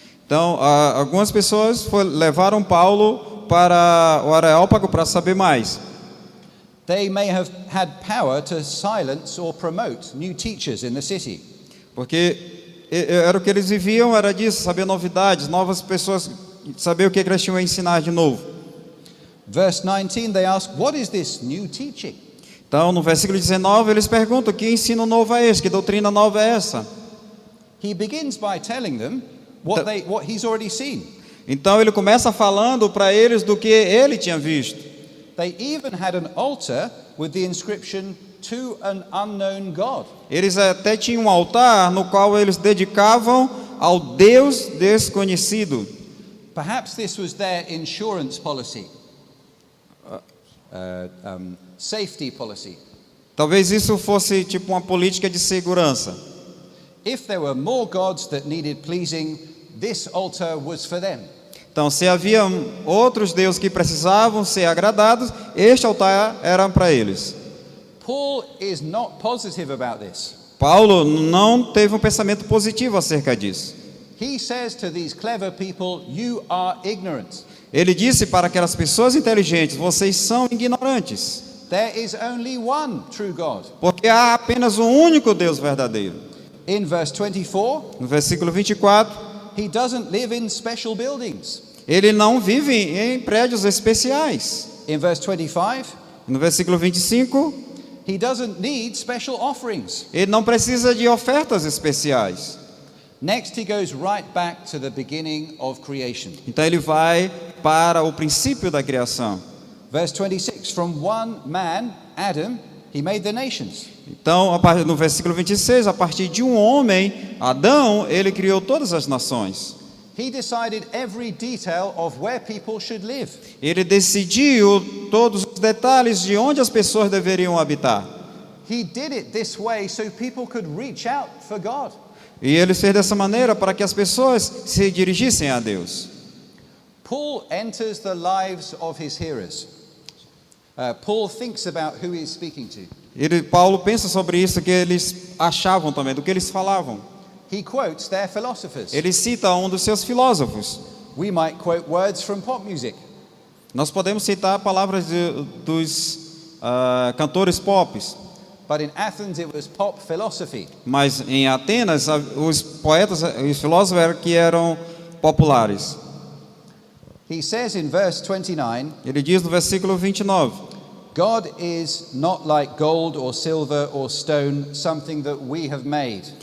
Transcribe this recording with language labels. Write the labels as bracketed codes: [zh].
[pt] Então algumas pessoas levaram Paulo para o Areópago para saber mais. [en] They may have had power to silence or promote new teachers in the city. [pt] Porque era o que eles viviam, era disso, saber novidades, novas pessoas, saber o que eles tinham a ensinar de novo. [en] Verse 19, they ask, what is this new teaching? [pt] Então, no versículo 19, eles perguntam: que ensino novo é esse? Que doutrina nova é essa? [en] He begins by telling them what he's already seen. [pt] Então, ele começa falando para eles do que ele tinha visto. [en] They even had an altar with the inscription, to an unknown God. [pt] Eles até tinham um altar no qual eles dedicavam ao Deus desconhecido. [en] Perhaps this was their insurance policy, safety policy. [pt] Talvez isso fosse tipo uma política de segurança. [en] If there were more gods that needed pleasing, this altar was for them. [pt] Então, se havia outros deuses que precisavam ser agradados, este altar era para eles. [en] Paul is not positive about this. [pt] Paulo não teve um pensamento positivo acerca disso. [en] He says to these clever people, you are ignorant. [pt] Ele disse para aquelas pessoas inteligentes: vocês são ignorantes. [en] There is only one true God. [pt] Porque há apenas um único Deus verdadeiro. [en] In verse 24, [pt] No versículo 24, [en] he doesn't live in special buildings. [pt] ele não vive em prédios especiais. [en] In verse 25, [pt] No versículo 25, [en] he doesn't need special offerings. [pt] ele não precisa de ofertas especiais. [en] Next, he goes right back to the beginning of creation. [pt] Então ele vai para o princípio da criação. [en] Verse 26, from one man, Adam, he made the nations. [pt] Então, no versículo 26, a partir de um homem, Adão, ele criou todas as nações. [en] He decided every detail of where people should live. [pt] Ele decidiu todos os detalhes de onde as pessoas deveriam habitar. [en] He did it this way so people could reach out for God. [pt] E ele fez dessa maneira para que as pessoas se dirigissem a Deus. [en] Paul enters the lives of his hearers. Paul thinks about who he is speaking to. [pt] Paulo pensa sobre isso que eles achavam também, do que eles falavam. [en] He quotes their philosophers. [pt] Ele cita um dos seus filósofos. [en] We might quote words from pop music. [pt] Nós podemos citar palavras dos cantores pop. [en] But in Athens it was pop philosophy. [pt] Mas em Atenas, os poetas, os filósofos eram populares. [en] He says in verse 29, [pt] Ele diz no versículo 29, [en] God is not like gold or silver or stone, something that we have made.